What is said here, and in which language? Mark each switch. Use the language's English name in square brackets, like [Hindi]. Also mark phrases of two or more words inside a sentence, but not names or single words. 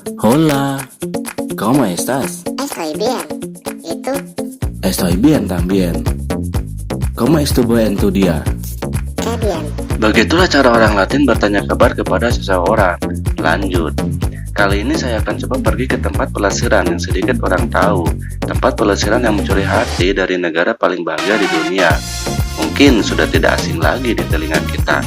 [Spanish] Hola, ¿cómo estás? Estoy bien. ¿Y tú? Estoy bien también. ¿Cómo estuvo en tu día? Qué bien. [Indonesian] Begitulah cara orang Latin bertanya kabar kepada seseorang. Lanjut. Kali ini saya akan coba pergi ke tempat pelesiran yang sedikit orang tahu. Tempat pelesiran yang mencuri hati dari negara paling bangga di dunia. Mungkin sudah tidak asing lagi di telinga kita.